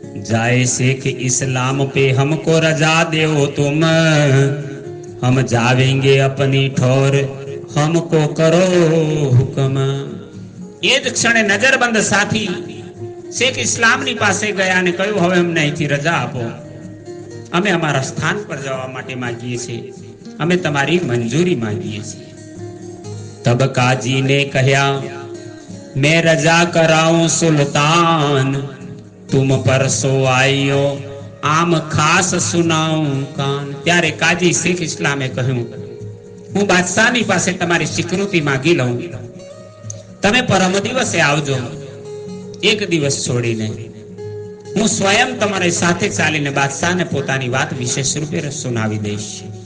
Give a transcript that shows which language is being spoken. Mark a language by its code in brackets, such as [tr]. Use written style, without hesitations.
[hi] जाए शेख इस्लाम पे हमको रजा दो तुम, हम जावेंगे अपनी ठोर हमको करो हुक्म. [gu] એ જ ક્ષણે નજરબંધ સાથી શેખ ઇસ્લામની પાસે ગયા અને કહ્યું, હવે અમને અહીંથી રજા આપો, અમે અમારા સ્થાન પર જવા માટે માંગીએ છીએ, અમે તમારી મંજૂરી માંગીએ છીએ. [hi] તબ કાજી ને કહ્યા, मैं रजा कराऊं सुल्तान, तुम परसो आइयो आम खास सुनाऊं कान. [gu] ત્યારે કાજી શેખ ઇસ્લામે કહ્યું, હું બાદશાહની પાસે તમારી સ્વીકૃતિ માંગી લઉં, તમે પરમ દિવસે આવજો, એક દિવસ છોડીને. હું સ્વયં તમારી સાથે ચાલીને બાદશાહને પોતાની વાત વિશેષ રૂપે સુનાવી દઈશ.